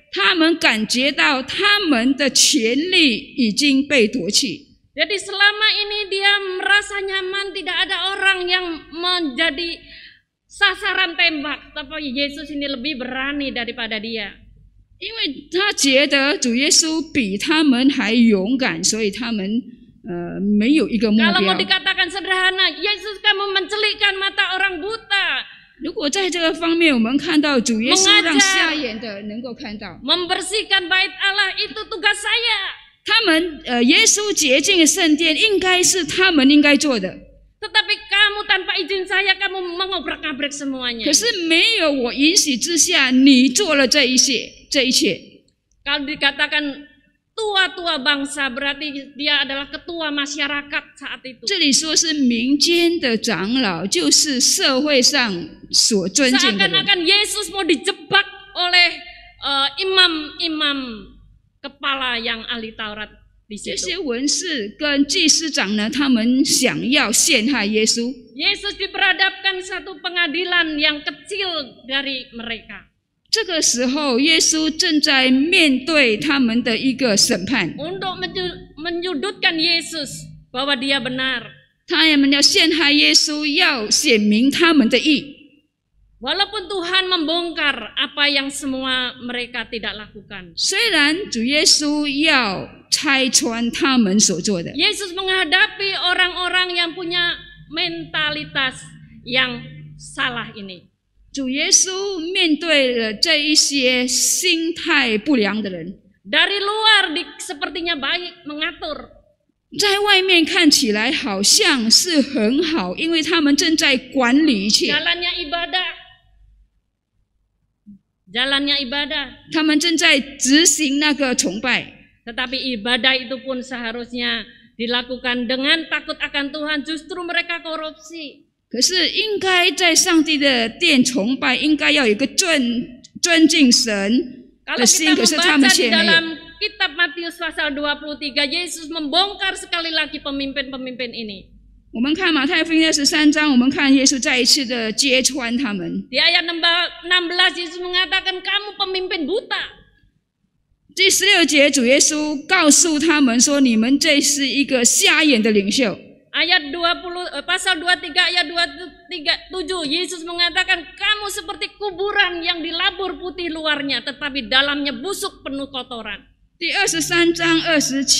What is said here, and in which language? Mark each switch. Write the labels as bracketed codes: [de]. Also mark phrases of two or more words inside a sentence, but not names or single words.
[zh] 他们感觉到他们的权力已经被夺去。 [id] Jadi selama ini dia merasa nyaman, tidak ada orang yang menjadi sasaran tembak, tapi Yesus ini lebih berani daripada dia. [zh] 因为他觉得主耶稣比他们还勇敢，所以他们没有一个目 [id] Kalau mau [zh] 标。 [id] dikatakan sederhana, Yesus kamu mencelikkan mata orang buta, [zh] 如果在这个方面，我们看到主耶稣让瞎眼的能够看到， [id] membersihkan bait Allah, itu tugas saya. [zh] 他们耶稣洁净圣殿，应该是他们应该做的。 [id] Tetapi kamu tanpa izin saya, kamu mengobrak-abrik semuanya. [zh] 可是没有我允许之下，你做了这一切。 [id] Kalau dikatakan tua-tua bangsa, berarti dia adalah ketua masyarakat saat itu. [zh] 这里说是民间的长老，就是社会上所尊敬的人。 [id] Seakan-akan Yesus mau dijebak oleh imam-imam kepala yang ahli Taurat di [zh] 这 [id] situ. [zh] 些文士跟祭司长呢，他们想要陷害耶稣。 [id] Yesus diperhadapkan satu pengadilan yang kecil dari mereka. [zh] 这个时候，耶稣正在面对他们的一个审判， [id] Untuk menyudutkan Yesus bahwa dia benar. [zh] 他们要陷害耶稣，要显明他们的义。 [id] Walaupun Tuhan membongkar apa yang semua mereka tidak lakukan. [zh] 虽然主耶稣要拆穿他们所做的， [id] Yesus menghadapi orang-orang yang punya mentalitas yang salah ini. [zh] 主耶稣面对了这一些心态不良的人， [id] Dari luar sepertinya baik, mengatur. [zh] 在外面看起来好像是很好，因为他们正在管理一切， [id] Jalannya ibadah. [zh] 他们正在执行那个崇拜。 [id] Tetapi ibadah itu pun seharusnya dilakukan dengan takut akan Tuhan. Justru mereka korupsi. [zh] 可是应该在上帝的殿崇拜，应该要有一个尊敬神 [id] Kalau [zh] 的 [id] kita [zh] 心，可是他们 [id] membaca [zh] 却 [id] di [zh] 没有。 [id] dalam kitab Matius pasal 23, Yesus membongkar sekali lagi pemimpin-pemimpin ini. [zh] 我们看马太福音23章，我们看耶稣再一次的揭穿他们。 [id] Di ayat 16, Yesus mengatakan, kamu pemimpin buta. [zh] 第16节，主耶稣告诉他们说：“你们这是一个瞎眼的领袖。” [id] Ayat pasal 23 ayat 27, Yesus mengatakan, kamu seperti kuburan yang dilabur putih luarnya, tetapi dalamnya busuk penuh kotoran.